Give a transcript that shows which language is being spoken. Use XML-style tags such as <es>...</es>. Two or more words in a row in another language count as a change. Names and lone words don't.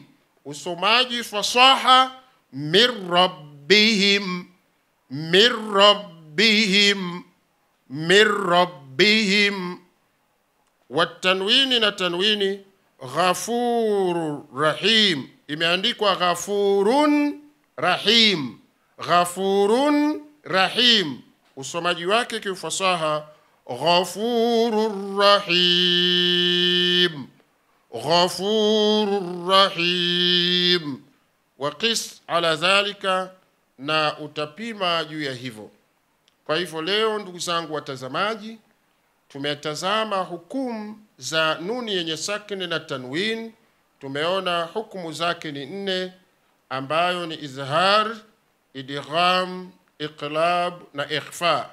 <sw>Usomaji fasaha.</sw> <ar>من ربهم، من ربهم، من ربهم. وتنوين,</ar> <sw>na tanwini.</sw> <ar>غفور رحيم, imeandikwa غفورٌ رحيم، غفورٌ رحيم.</ar> <sw>Usomaji wake kiufasaha.</sw> <ar>غفور رحيم، غفور رحيم. وقس على ذلك,</ar> <sw>na utapima juu ya hivyo. Kwa hivyo leo, ndugu zangu watazamaji, tumetazama hukumu za nuni yenye sakini na tanwin. Tumeona hukumu zake ni 4, ambayo ni izhar, idgham, iqlab na ikhfa.</sw>